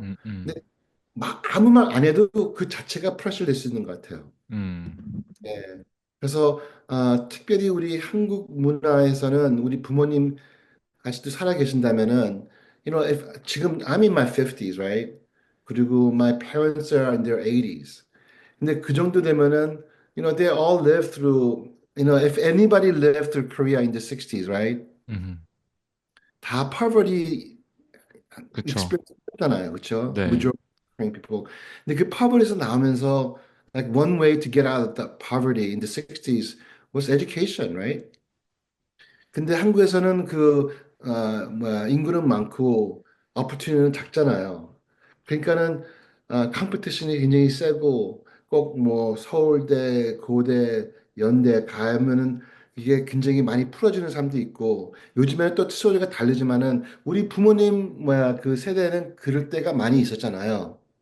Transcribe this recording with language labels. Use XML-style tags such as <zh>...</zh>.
<ko>음. 음. 근데 막 아무 말 안 해도 그 자체가 프레셔 될 수 있는 것 같아요. 음. 예. 그래서 특별히 우리 한국 문화에서는 우리 부모님 아직도 살아 계신다면은 지금</ko> <en>I'm in my 50s, right?</en> <ko>그리고</ko> <en>my parents are in their 80s.</en> <ko>근데 그 정도 되면은</ko> <en>they all lived through if anybody lived through Korea in the 60s, right? 음.</en> <ko>다 poverty 그쵸. experience 했잖아요. 그렇죠? 네.</ko> <en>majority of Korean people.</en> <ko>근데 그 poverty에서 나오면서</ko> <en>like one way to get out of that poverty in the 60s was education, right?</en> <ko>근데 한국에서는 인구는 많고 opportunity는 작잖아요. 그러니까는 컴피티션이 굉장히 세고 꼭 뭐 서울대, 고대, 연대 가면은 이게 굉장히 많이 풀어지는 사람도 있고 요즘에는 또 스토리가 다르지만은 우리 부모님 그 세대는 그럴 때가 많이 있었잖아요.</ko>